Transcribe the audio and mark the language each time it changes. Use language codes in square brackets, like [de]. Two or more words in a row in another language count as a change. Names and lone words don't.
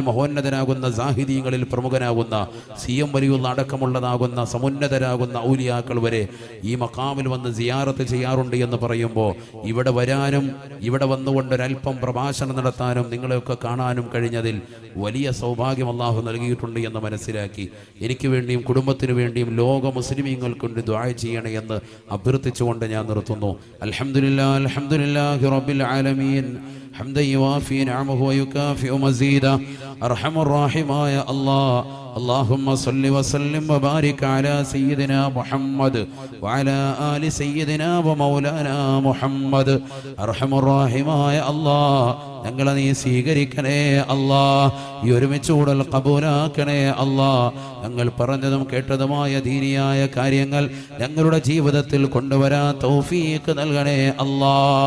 [ml] മഹോന്നതനാകുന്ന സാഹിദീങ്ങളിൽ പ്രമുഖനാകുന്ന CM വലിയുള്ള അടക്കമുള്ളതാകുന്ന സമുന്നതരാകുന്ന ഔലിയാക്കൾ വരെ ഈ മഖാമിൽ വന്ന് സിയാറത്ത് ചെയ്യാറുണ്ട് എന്ന് പറയുമ്പോൾ ഇവിടെ വരാനും ഇവിടെ വന്നുകൊണ്ടൊരൽപ്പം പ്രഭാഷണം നടത്താനും നിങ്ങളെയൊക്കെ കാണാനും കഴിഞ്ഞതിൽ വലിയ സൗഭാഗ്യം അള്ളാഹു നൽകിയിട്ടുണ്ട് എന്ന് മനസ്സിലാക്കി എനിക്ക് വേണ്ടിയും കുടുംബത്തിനു വേണ്ടിയും ലോക മുസ്ലിമീങ്ങൾക്കൊണ്ട് ദുആ ചെയ്യണേ എന്ന് അഭ്യർത്ഥിച്ചുകൊണ്ട് ഞാൻ നിർത്തുന്നു. [ar] الحمد لله رب العالمين حمدا يوافي نعمه ويكافئ مزيده. [ml] അർഹമർ റഹീമായ അല്ലാഹ്, [ar] اللهم صل وسلم وبارك على سيدنا محمد وعلى آل سيدنا ومولانا محمد. [ml] അർഹമർ റഹീമായ അല്ലാഹ്, ഞങ്ങളെ നീ സ്വീകരിക്കണേ അല്ലാഹ്. ഈ ഒരുമിച്ച് കൂടൽ കബൂലാക്കണേ അല്ലാഹ്. ഞങ്ങൾ പറഞ്ഞതും കേട്ടതുമായ ദീനിയായ കാര്യങ്ങൾ ഞങ്ങളുടെ ജീവിതത്തിൽ കൊണ്ടുവരാൻ തൗഫീഖ് നൽകണേ അല്ലാഹ്.